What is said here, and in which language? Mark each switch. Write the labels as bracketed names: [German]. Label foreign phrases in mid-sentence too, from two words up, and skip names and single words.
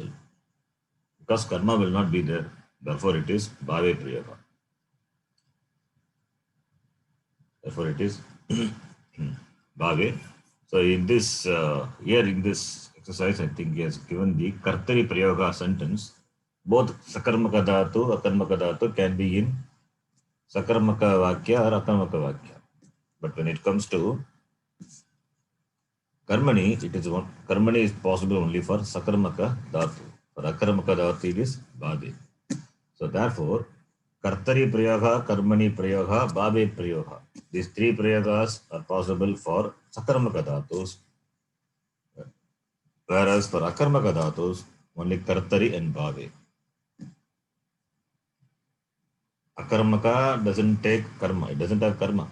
[English] Because karma will not be there. Therefore, it is [Sanskrit] bhave prayoga. [English] Therefore, it is bhave. So, in this, here in this exercise, I think he has given the [Sanskrit] kartari prayoga [English] sentence. [Sanskrit] Both sakarmaka dhatu, akarmaka dhatu [English] can be in [Sanskrit] sakarmaka vakya or akarmaka vakya. [English] But when it comes to Karmani, it is one. Karmani is possible only for [Sanskrit] sakarmaka dhatu. [English] For [Sanskrit] akarmaka dhatu, [English] it is bhave. So therefore, [Sanskrit] kartari prayoga, karmani prayoga, bhave prayoga. [English] These three prayogas are possible for [Sanskrit] sakarmaka dhatus, [English] whereas for [Sanskrit] akarmaka dhatus, [English] only kartari and bhave. Akarmaka doesn't take karma. It doesn't have karma.